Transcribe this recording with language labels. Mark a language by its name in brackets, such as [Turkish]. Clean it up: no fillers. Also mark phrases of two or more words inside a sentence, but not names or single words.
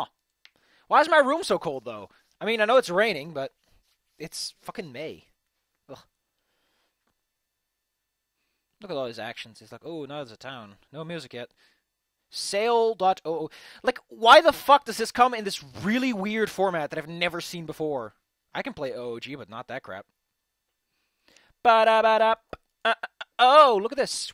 [English] Why is my room so cold though? I mean, I know it's raining, but it's fucking May. Ugh. Look at all his actions. He's like, oh, now there's a town. No music yet. Sail.oo. Like, why the fuck does this come in this really weird format that I've never seen before? I can play OOG, but not that crap. Ba-da-ba-da. Oh, look at this.